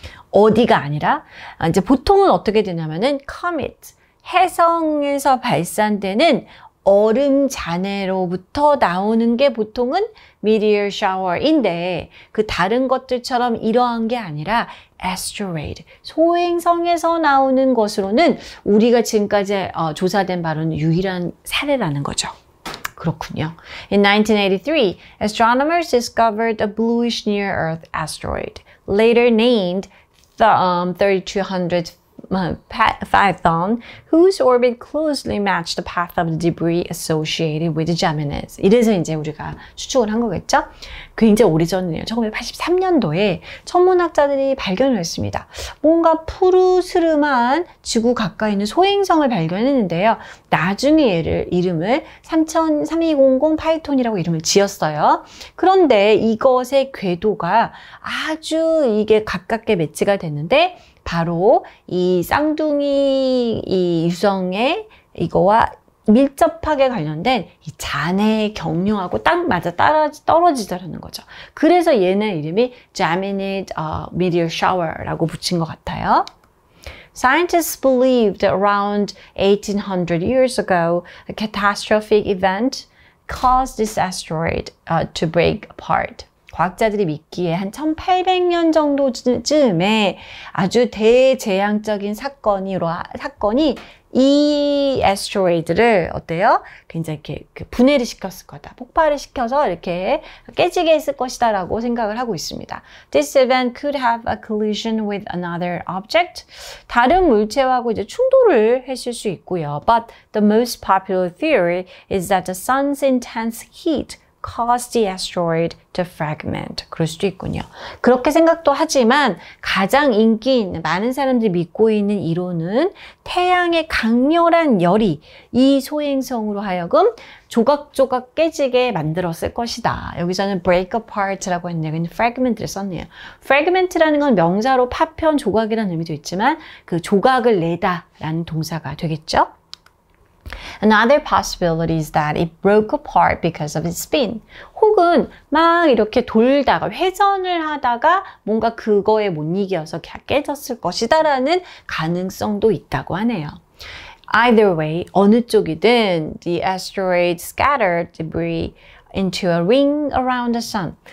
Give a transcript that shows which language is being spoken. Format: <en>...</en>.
<ko>어디가 아니라 이제 보통은 어떻게 되냐면은 comet, 해성에서 발산되는 얼음 잔해로부터 나오는 게 보통은 meteor shower인데 그 다른 것들처럼 이러한 게 아니라 asteroid, 소행성에서 나오는 것으로는 우리가 지금까지 조사된 바로는 유일한 사례라는 거죠. 그렇군요.</ko> <en>In 1983, astronomers discovered a bluish near-Earth asteroid, later named 3200 Python, whose orbit closely matched the path of the debris associated with the Geminids.</en> <ko>이래서 이제 우리가 추측을 한 거겠죠? 굉장히 오래전이에요. 1983년도에 천문학자들이 발견을 했습니다. 뭔가 푸르스름한 지구 가까이 있는 소행성을 발견했는데요. 나중에 이름을 3200 파이톤이라고 이름을 지었어요. 그런데 이것의 궤도가 아주 이게 가깝게 매치가 됐는데 바로 이 쌍둥이 이 유성의 이거와 밀접하게 관련된 이 잔해의 경류하고 딱 맞아 떨어지더라는 거죠. 그래서 얘네 이름이 Geminid meteor shower라고 붙인 것 같아요.</ko> <en>Scientists believed that around 1800 years ago, a catastrophic event caused this asteroid to break apart.</en> <ko>과학자들이 믿기에 한 1800년 정도쯤에 아주 대재앙적인 사건이 이 asteroid를 어때요? 굉장히 이렇게 분해를 시켰을 거다. 폭발을 시켜서 이렇게 깨지게 했을 것이다 라고 생각을 하고 있습니다.</ko> <en>This event could have a collision with another object.</en> <ko>다른 물체하고 이제 충돌을 했을 수 있고요.</ko> <en>But the most popular theory is that the sun's intense heat caused the asteroid to fragment.</en> <ko>그럴 수도 있군요. 그렇게 생각도 하지만 가장 인기 있는, 많은 사람들이 믿고 있는 이론은 태양의 강렬한 열이 이 소행성으로 하여금 조각조각 깨지게 만들었을 것이다. 여기서는 break apart라고 했네요. 근데 fragment를 썼네요. fragment라는 건 명사로 파편, 조각이라는 의미도 있지만 그 조각을 내다 라는 동사가 되겠죠.</ko> <en>Another possibility is that it broke apart because of its spin. 혹은</en> <ko>혹은 막 이렇게 돌다가 회전을 하다가 뭔가 그거에 못 이겨서 깨졌을 것이다라는 가능성도 있다고 하네요.</ko> <en>Either way,</en> <ko>어느 쪽이든</ko> <en>the asteroid scattered debris into a ring around the sun.</en>